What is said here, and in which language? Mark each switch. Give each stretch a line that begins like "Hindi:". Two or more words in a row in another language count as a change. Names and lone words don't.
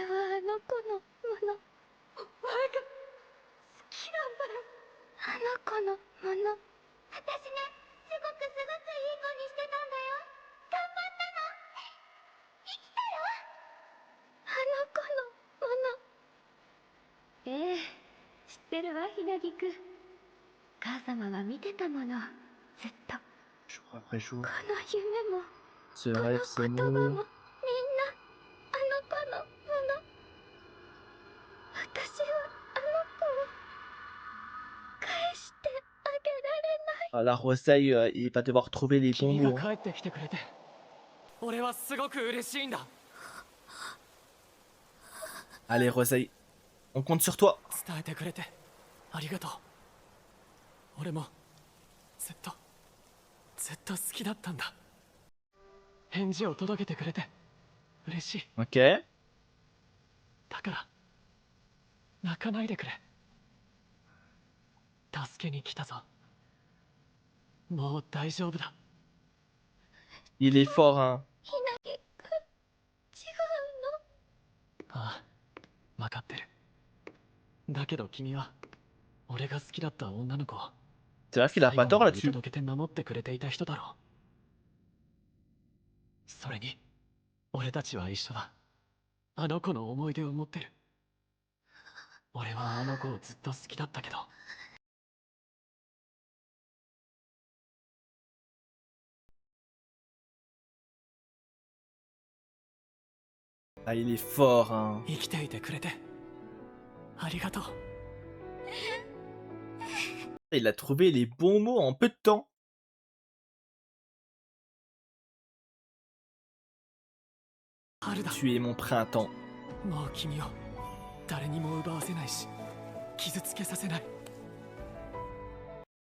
Japanese: はあの子のものお前が好きなんだよあの子のもの私ねすごくいい子にしてたんだよ頑張ったの生きたよあの子のものええ知ってるわひなぎく母様は見てたものずっと
French: Jour après jour.
Japanese: この夢も
French: Ce
Japanese: この
French: rêve, ce
Japanese: 言葉もみんな
French: mot.
Japanese: あの子のもの私はあの子を返してあげられない
French: Ah, la Rosei, il va devoir trouver les bons
Japanese: 君
French: mots.
Japanese: が帰ってきてくれて俺はすごく嬉しいんだ。
French: Allez Rosei, on compte sur toi.
Japanese: 伝えてくれてありがとう。俺もずっと好きだったんだ。返事を届けてくれて嬉しい。
French: Ok.
Japanese: だから泣かないでくれ。助けに来たぞ。もう大丈夫だ。
French: Il est fort, hein.
Japanese: ひなぎく違うのああ、分かってる。だけど君は俺が好きだった女の子を
French: C'est vrai qu'il a pas tort
Japanese: 見
French: là-dessus.
Japanese: 届けて守ってくれていた人だろう。それに俺たちは一緒だ。あの子の思い出を持ってる。俺はあの子をずっと好きだったけど。
French: Ah, il est fort, hein.
Japanese: 生きていてくれてありがとう。
French: Il a trouvé les bons mots en peu de temps.
Japanese: 春だ。
French: Tu es mon printemps.
Japanese: もう君を誰にも奪わせないし傷つけさせない。